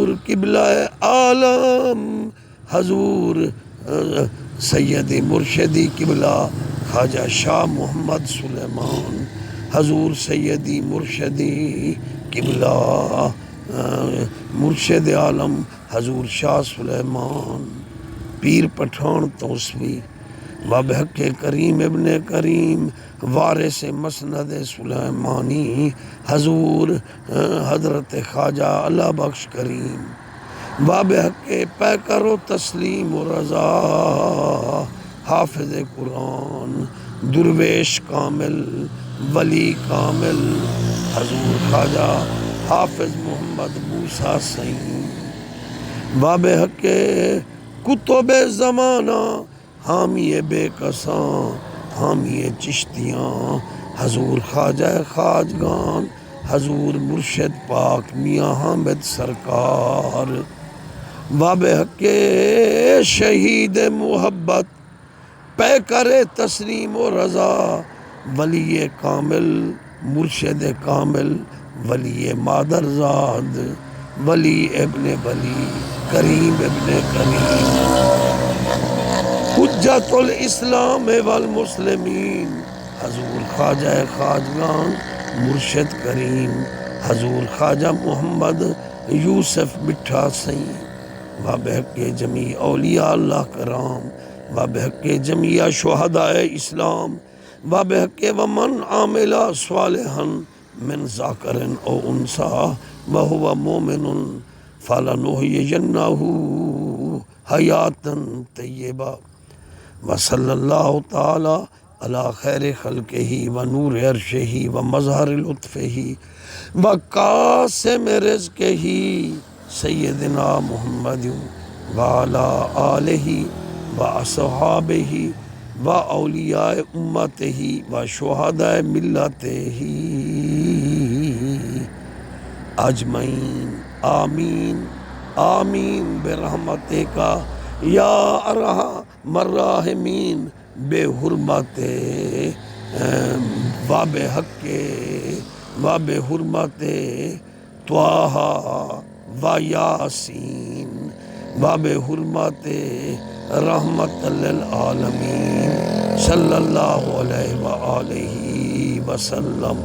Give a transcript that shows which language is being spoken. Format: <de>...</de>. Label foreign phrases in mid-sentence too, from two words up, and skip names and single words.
<ur>حضور قبلہ عالم حضور سید مرشدی قبلہ خواجہ شاہ محمد سلیمان، حضور سیدی مرشدی قبلہ مرشد عالم حضور شاہ سلیمان، پیر پٹھان توسوی، بحق کریم ابن کریم وارث مسند سلیمانی، حضور حضرت خواجہ اللہ بخش کریم، بحق پیکر و تسلیم و رضا حافظ قرآن، درویش کامل، ولی کامل، حضور خواجہ حافظ محمد موسیٰ سعید، بحق کتب زمانہ حامی بے کساں، حامی چشتیاں، حضور خواجہ خواجگان، حضور مرشد پاک میاں حامد سرکار، بحق شہید محبت پیکر تسلیم و رضا، ولی کامل، مرشد کامل، ولی مادرزاد، ولی ابن ولی، کریم ابن کریم، حجت الاسلام والمسلمین، حضور خواجہ خواجگان مرشد کریم، حضور خواجہ محمد یوسف مٹھا سعید، بحق جمیع اولیاء اللہ کرام، بحق جمیع شہداء اسلام،</ur> <ar>بحق ومن عامل صالحا من ذکر او انثی وہو مومن فلنحیینہ حیاتا طیبہ، وصلی اللہ تعالی علی خیر خلقہ ونور عرشہ ومظہر لطفہ وقاسم رزقہ سیدنا محمد وعلی آلہ واصحابہ واولیاء امتہ وشہداء ملتہ اجمعین، آمین آمین برحمتک یا ارحم الراحمین،</ar> <ur>بے حرمت و بے حرمت طٰہٰ و یاسین و بے حرمت رحمت للعالمین</ur> <ar>صلی اللہ علیہ وآلہ وسلم۔</ar>